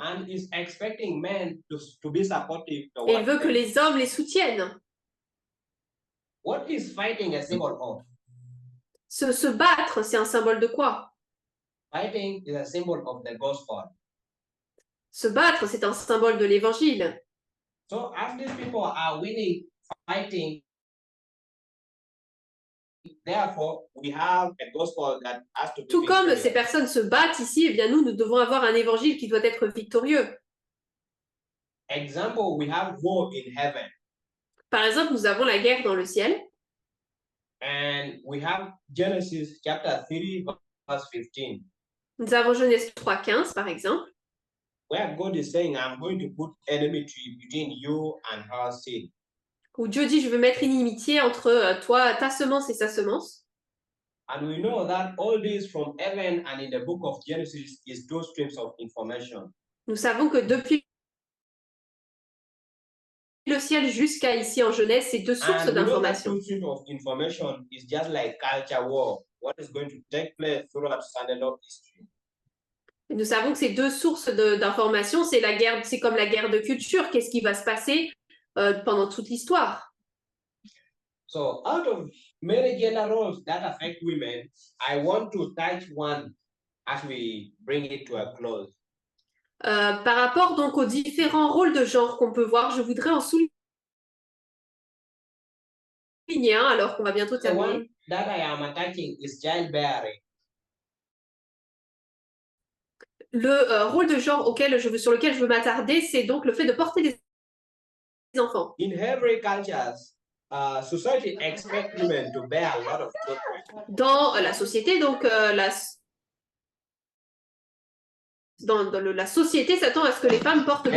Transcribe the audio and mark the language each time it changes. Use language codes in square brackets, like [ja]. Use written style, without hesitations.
[en] And is expecting men to be supportive [fr] Et [en] towards [fr] il veut que [en] them. [fr] les hommes les soutiennent. [en] What is fighting a symbol of? [fr] Se battre, c'est un symbole de quoi? [en] Fighting is a symbol of the gospel. [fr] Se battre, c'est un symbole de l'évangile. [en] So as these people are winning, fighting, therefore, we have a gospel that has to be [fr] Tout comme [en] victorious. [fr] ces personnes se battent ici, eh bien nous devons avoir un évangile qui doit être victorieux. [en] Example, we have war in heaven, [fr] Par exemple, nous avons la guerre dans le ciel. [en] and we have Genesis chapter 3, verse 15, [fr] Nous avons Genèse 3,15 par exemple, [en] where God is saying, I'm going to put enmity between you and her seed. [fr] où Dieu dit, je veux mettre une inimitié entre toi, ta semence et sa semence. [en] And we know that all this from heaven and in the book of Genesis is two streams of information. [fr] Nous savons que depuis le ciel jusqu'à ici en Genèse, c'est deux sources [en] And we know that [fr] d'information. [en] two streams of information is just like culture war, what is going to take place throughout Sunday history. [fr] Et nous savons que ces deux sources d'information, c'est la guerre, c'est comme la guerre de culture. Qu'est-ce qui va se passer pendant toute l'histoire? [en] So out of many gender roles that affect women, I want to touch one as we bring it to a close. [fr] Par rapport donc aux différents rôles de genre qu'on peut voir, je voudrais en souligner un alors qu'on va bientôt [en] The [fr] terminer. [en] one that I am attaching is childbearing. [fr] Le rôle de genre sur lequel je veux m'attarder, c'est donc le fait de porter des enfants. [en] In every cultures, society expects women to bear a lot of children. [fr] Dans la société, donc la société s'attend à ce que les femmes portent beaucoup